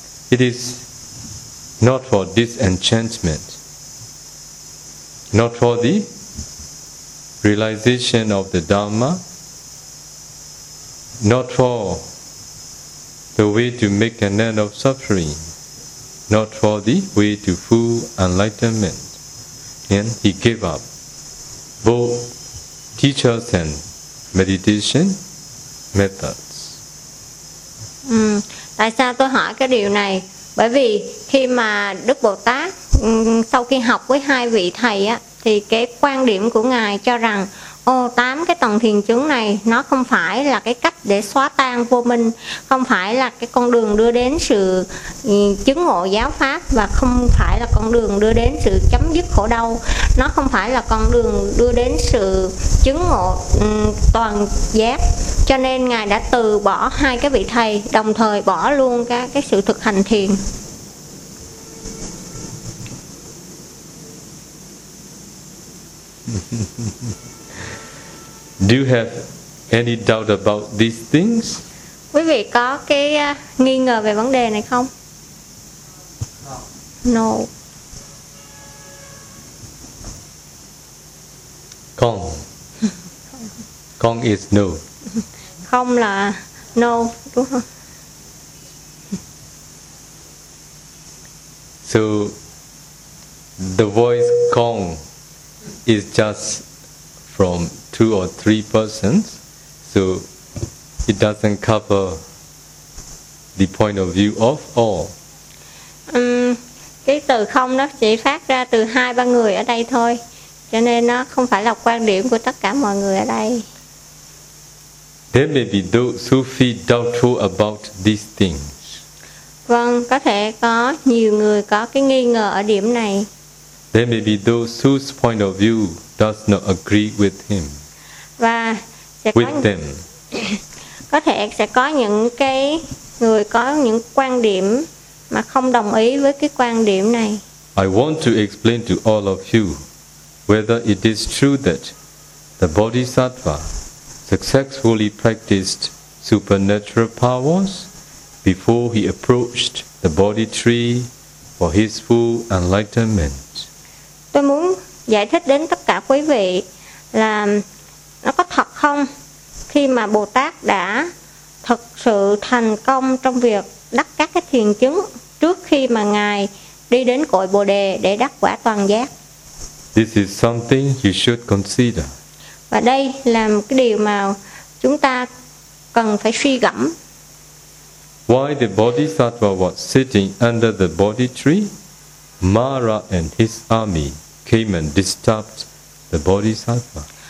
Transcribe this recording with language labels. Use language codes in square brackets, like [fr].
[en] It is not for disenchantment, not for the realization of the Dharma, not for the way to make an end of suffering, not for the way to full enlightenment. And he gave up both teachers and meditation methods. [vi] Tại sao tôi hỏi cái điều này? Bởi vì khi mà Đức Bồ Tát sau khi học với hai vị thầy á, thì cái quan điểm của Ngài cho rằng 8 cái tầng thiền chứng này nó không phải là cái cách để xóa tan vô minh, không phải là cái con đường đưa đến sự chứng ngộ giáo pháp, và không phải là con đường đưa đến sự chấm dứt khổ đau, nó không phải là con đường đưa đến sự chứng ngộ toàn giác. Cho nên Ngài đã từ bỏ hai cái vị thầy, đồng thời bỏ luôn cái sự thực hành thiền. [en] Do you have any doubt about these things? [vi] Quý vị có cái nghi ngờ về vấn đề này không? [en] No. No. [vi] Không. Không [en] is no. [vi] Không là no, đúng không? [en] So the voice không is just from two or three persons, so it doesn't cover the point of view of all. [vi] Cái từ không nó chỉ phát ra từ hai ba người ở đây thôi, cho nên nó không phải là quan điểm của tất cả mọi người ở đây. [en] There may be those who feel doubtful about these things. [vi] Vâng, có thể có nhiều người có cái nghi ngờ ở điểm này. [en] There may be those whose point of view does not agree with him. [vi] Và sẽ [en] with [vi] có, [en] them. [vi] Có thể sẽ có những cái người có những quan điểm mà không đồng ý với cái quan điểm này. [en] I want to explain to all of you whether it is true that the Bodhisattva successfully practiced supernatural powers before he approached the Bodhi tree for his full enlightenment. [vi] Tôi muốn giải thích đến tất cả quý vị là nó có thật không khi mà Bồ Tát đã thực sự thành công trong việc đắc các cái thiền chứng trước khi mà Ngài đi đến cội Bồ Đề để đắc quả toàn giác. [en] This is something you should consider. [vi] Và đây là một cái điều mà chúng ta cần phải suy gẫm. [en] Why the Bodhisattva was sitting under the Bodhi tree, Mara and his army came and disturbed the Bodhisattva.